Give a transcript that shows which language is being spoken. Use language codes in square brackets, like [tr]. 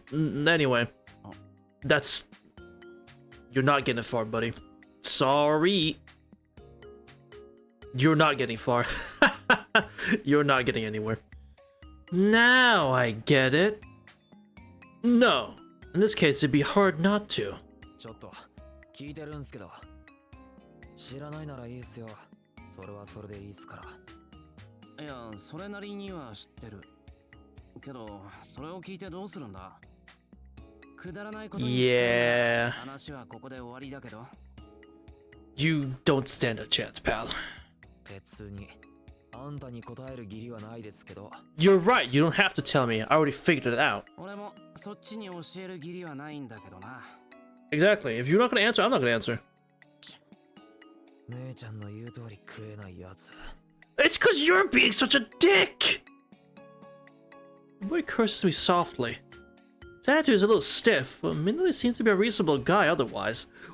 [en] Anyway, that's... You're not getting far, buddy. Sorry. You're not getting far. You're not getting anywhere. Now I get it. No. In this case, it'd be hard not to. [ja] ちょっと聞いてるんすけど。知らないならいいっすよ。それはそれでいいっすから。いや、それなりには知ってる。けど、それを聞いてどうするんだ？くだらないことに使うなら話はここで終わりだけど。 [en] You don't stand a chance, pal. [ja] 別にあんたに答える義理はないですけど。 [en] You're right, you don't have to tell me. I already figured it out. [ja] 俺もそっちに教える義理はないんだけどな。 [en] Exactly. If you're not gonna answer, I'm not gonna answer. [ja] 姉ちゃんの言う通り食えないやつ。 [en] It's because you're being such a dick! The boy curses me softly. His attitude is a little stiff, but Minori seems to be a reasonable guy otherwise.